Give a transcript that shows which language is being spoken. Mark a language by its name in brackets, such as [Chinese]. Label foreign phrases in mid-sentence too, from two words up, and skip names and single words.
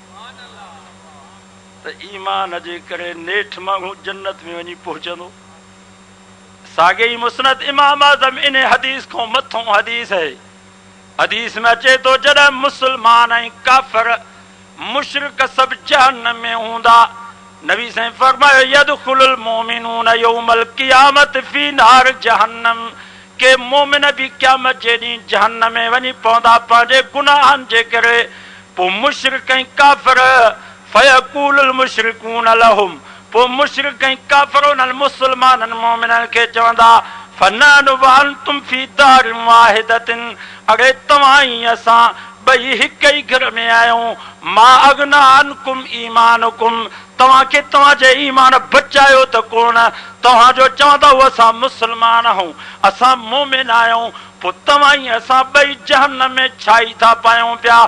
[Sindhi] त ईमान जे करे नेठ माण्हू जन्नत में वञी पहुचंदो। साॻे ई मुस्नद इमाम आज़म इन हदीस खां मथों हदीस है। हदीस में अचे तो जॾहिं मुस्लमान ऐं काफ़िर मुशरिक सभु जहन्नम में हूंदा, नबी साईं फरमायो [Arabic] يدخل المؤمنون يوم القيامة في نار جهنم. [Sindhi] के मोमिन भी क़यामत जे ॾींहुं जहन्नम में वञी पवंदा पंहिंजे गुनाहनि जे करे। पोइ मुशरिक ऐं काफ़िर [Arabic] فيقول المشركون لهم, [Sindhi] पोइ मुशरिक ऐं काफ़िर उन्हनि मुस्लमाननि मोमिननि खे चवंदा [Arabic] فنحن وأنتم في دار واحدة, [Sindhi] अॻे तव्हां ई असां ॿई हिक ई घर में आहियूं। [Arabic] ما أغنى عنكم إيمانكم, [Sindhi] तव्हांखे तव्हांजे ईमान बचायो त कोन। तव्हांजो चवंदा असां मुस्लमान आहियूं, असां मोमिन आहियूं, पोइ तव्हां ई असां ॿई जहन्नम में छाई था पायूं पिया।